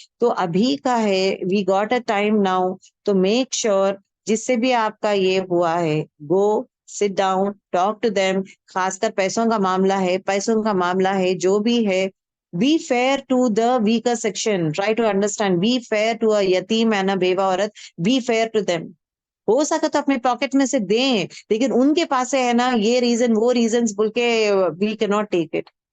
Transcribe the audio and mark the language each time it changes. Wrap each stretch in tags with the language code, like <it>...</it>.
<ur>تو ابھی کا ہے،</ur> <en>we got a time now, تو make sure</en> <ur>جس سے بھی آپ کا یہ ہوا ہے،</ur> <en>Go sit down, talk to them.</en> <ur>خاص کر پیسوں کا معاملہ ہے، پیسوں کا معاملہ ہے جو بھی ہے،</ur> <en>be fair to the weaker section. Try to understand. Be fair to a yatim and a بیوہ عورت. Be fair to them.</en> <ur>ہو سکا تو اپنے پاکٹ میں سے دیں، لیکن ان کے پاس ہے نا یہ ریزن وہ ریزنز بول کے</ur> <en>we cannot take it.</en>